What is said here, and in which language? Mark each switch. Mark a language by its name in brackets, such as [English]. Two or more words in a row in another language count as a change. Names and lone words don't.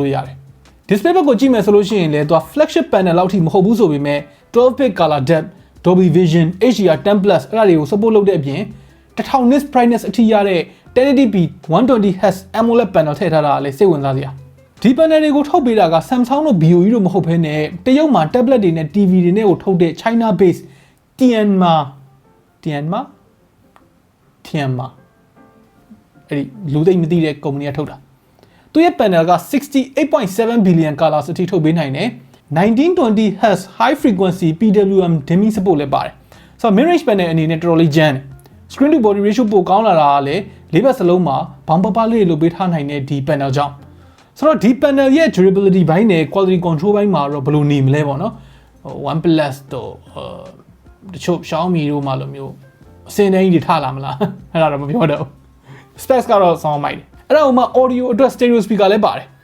[Burmese] လို့ရတယ် display ဘက်ကိုကြည့်မယ်ဆိုလို့ရှိရင်လည်းသူက [English] flagship panel [Burmese] လောက်ထိမဟုတ်ဘူးဆိုပေမဲ့ [English] 12-bit color depth Dolby Vision HDR10 Plus [Burmese] အဲ့ဒါတွေကို support လုပ်တဲ့အပြင် [English] 1000 nits brightness [Burmese] အထိရတဲ့ [English] 1080p 120Hz AMOLED panel [Burmese] ထည့်ထားတာလည်းစိတ်ဝင်စားစရာဒီ panel တွေကိုထုတ်ပေးတာက Samsung တို့ BOE တို့မဟုတ်ဘဲနဲ့တရုတ်မှာ tablet တွေနဲ့ TV တွေနဲ့ကိုထုတ်တဲ့ [English] China based Tianma [Burmese] အဲ့ဒီလူသိမသိတဲ့ company ကထုတ်တာသူရဲ့ panel က [English] 68.7 billion colors [Burmese] အထိထုတ်ပေးနိုင်တယ် [English] 1920Hz high frequency PWM dimming support [Burmese] လည်း ပါတယ်ဆိုတော့ [English] mid range panel [Burmese] အနေနဲ့တော်တော်လေးကျန်းတယ် [English] screen to body ratio [Burmese] ပိုကောင်းလာတာကလည်းလေးဘက်စလုံးမှာဘောင်ပပလေးလိုပေးထားနိုင်တဲ့ဒီ panel ကြောင့်ဆိုတော့ဒီ panel ရဲ့ durability ဘိုင်းနဲ့ [English] quality control [Burmese] ဘိုင်းမှာတော့ဘယ်လိုနေမလဲပေါ့နော် OnePlus တို့တချို့ Xiaomi တို့မှလိုမျိုးအစင်းတိုင်းတွေထားလာမလားအဲ့ဒါတော့မပြောတော့ specs ကတော့ sound မိုက်တယ်အဲ့ဒါဥမာ audio အတွက် [English] stereo speaker [Burmese] လည်းပါတယ်